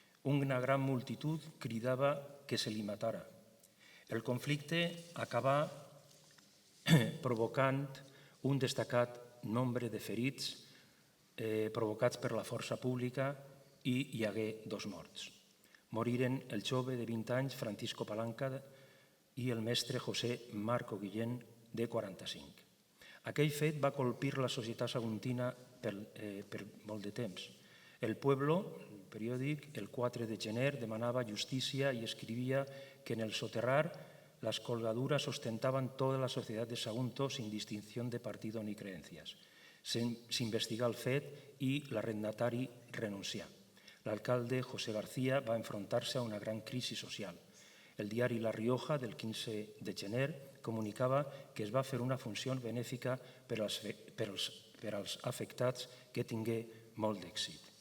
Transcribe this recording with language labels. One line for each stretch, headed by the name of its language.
Catalan: Una gran multitud cridava que se li matara. El conflicte acabà provocant un destacat nombre de ferits provocats per la força pública i hi hagué 2 morts. Moriren el jove de 20 anys, Francisco Palanca, i el mestre José Marco Guillén, de 45. Aquell fet va colpir la societat saguntina per molt de temps. El Pueblo, el periòdic, el 4 de gener demanava justícia i escrivia que en el soterrar
Spanish: las colgaduras ostentaban toda la sociedad de Sagunto sin distinción de partido ni creencias.
Catalan: S'investigà el fet i l'arrendatari renuncià. L'alcalde José García va enfrontar-se a una gran crisi social. El diari La Rioja, del 15 de gener, comunicava que es va fer una funció benèfica per als afectats que tingué molt d'èxit.